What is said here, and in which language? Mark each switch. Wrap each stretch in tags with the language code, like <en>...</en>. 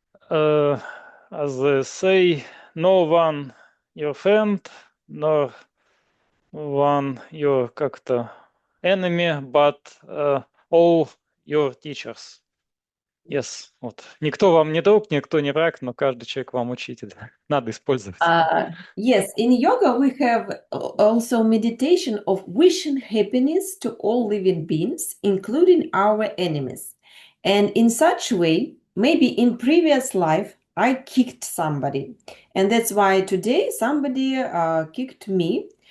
<en>As they say, no one your friend, nor one your как-то enemy, but all your teachers. Yes, вот.</en> <ru>Никто вам не друг, никто не враг, но каждый человек вам учитель. Надо использовать.</ru> <en>Yes, in yoga we have also meditation of wishing happiness to all living beings, including our enemies. And in such way, maybe in previous life, I kicked somebody. And that's why today somebody kicked me.</en>